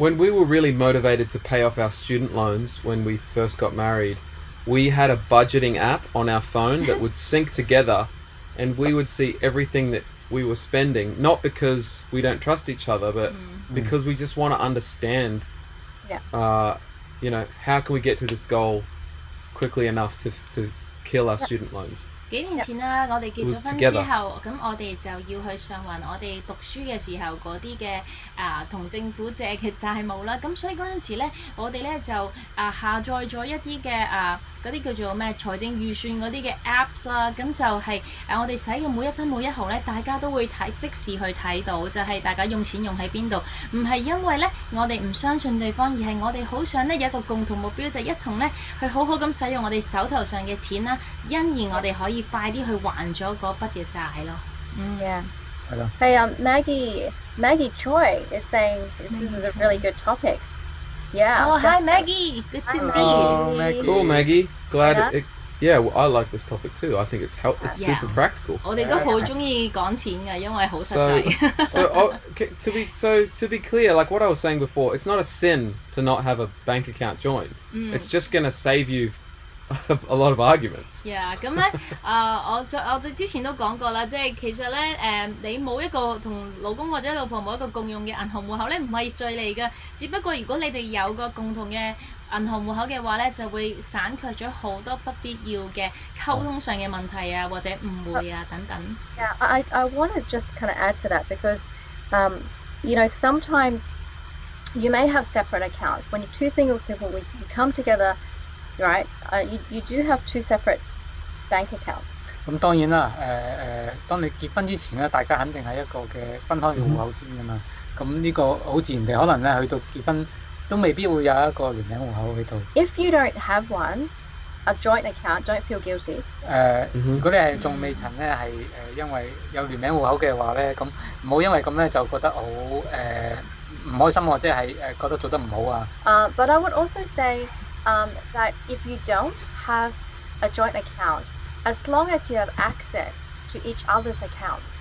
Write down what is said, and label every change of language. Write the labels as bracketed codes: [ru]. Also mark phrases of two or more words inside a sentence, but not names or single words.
[en] When we were really motivated to pay off our student loans when we first got married, we had a budgeting app on our phone that would sync together, and we would see everything that we were spending, not because we don't trust each other, but because we just want to understand, how can we get to this goal quickly enough to kill our student loans. [yue] 幾年前啦，我哋結咗婚之後，咁我哋就要去償還我哋讀書嘅時候嗰啲嘅同政府借嘅債務啦。咁所以嗰陣時咧，我哋咧就下載咗一啲嘅嗰啲叫做咩財政預算嗰啲嘅 apps 啦。咁就係我哋使嘅每一分每一毫咧，大家都會即時去睇到，就係大家用錢用喺邊度。唔係因為咧我哋唔相信對方，而係我哋好想咧有一個共同目標，就一同咧去好好咁使用我哋手頭上嘅錢啦，因而我哋可以快啲去還咗嗰筆嘅債咯。 [en] Yeah. Hello. Hey, Maggie Choi is saying this is a really good topic. Yeah. Oh, hi Maggie. Good to see you. Maggie. Cool, Maggie. Glad. I like this topic too. I think it's super practical. [yue] 我哋都好中意講錢嘅，因為好實際。 [en] To be clear, like what I was saying before, it's not a sin to not have a bank account joined. It's just going to save you a lot of arguments. Yeah， [yue] 咁咧我哋之前都講過啦，即係其實咧你冇一個同老公或者老婆冇一個共用嘅銀行戶口咧，唔係罪嚟嘅。只不過如果你哋有個共同嘅銀行戶口嘅話咧，就會省卻咗好多不必要嘅溝通上嘅問題啊，或者誤會啊等等。 [en] Yeah, I want to just kind of add to that because, sometimes you may have separate accounts. When you're two single people, you come together, right? You do have two separate bank accounts. [yue] 咁當然啦，當你結婚之前咧，大家肯定係一個嘅分開嘅戶口先㗎嘛。咁呢個好自然地，可能咧去到結婚都未必會有一個聯名戶口喺度。 [en] If you don't have a joint account, don't feel guilty. [yue] 如果你係仲未曾咧係因為有聯名戶口嘅話咧，咁唔好因為咁咧就覺得好唔開心或者係覺得做得唔好啊。 [en] But I would also say that if you don't have a joint account, as long as you have access to each other's accounts,